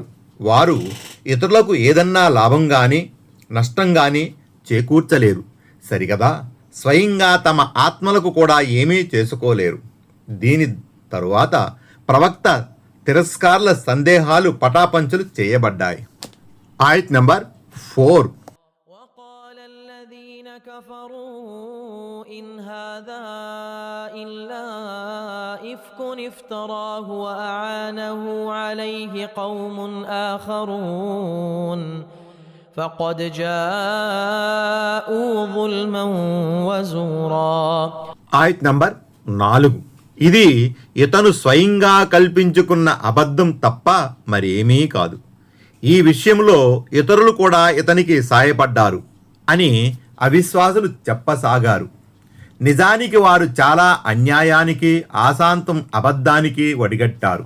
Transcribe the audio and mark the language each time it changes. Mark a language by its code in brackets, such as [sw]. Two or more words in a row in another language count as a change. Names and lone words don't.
[te] వారు ఇతరులకు ఏదన్నా లాభం కానీ నష్టం కానీ చేకూర్చలేరు సరిగదా, స్వయంగా తమ ఆత్మలకు కూడా ఏమీ చేసుకోలేరు. దీని తరువాత ప్రవక్త తిరస్కారుల సందేహాలు పటాపంచలు చేయబడ్డాయి. ఆయత్ నంబర్ 4. [ar] وقال الذين كفروا إن هذا إلا إفك افتراه وأعانه عليه قوم آخرون فقد جاءوا ظلما وزورا. [te] ఆయత్ నంబర్ 4. ఇది ఇతను స్వయంగా కల్పించుకున్న అబద్ధం తప్ప మరేమీ కాదు. ఈ విషయంలో ఇతరులు కూడా ఇతనికి సాయపడ్డారు అని అవిశ్వాసులు చెప్పసాగారు. నిజానికి వారు చాలా అన్యాయానికి, ఆశాంతం అబద్ధానికి ఒడిగట్టారు.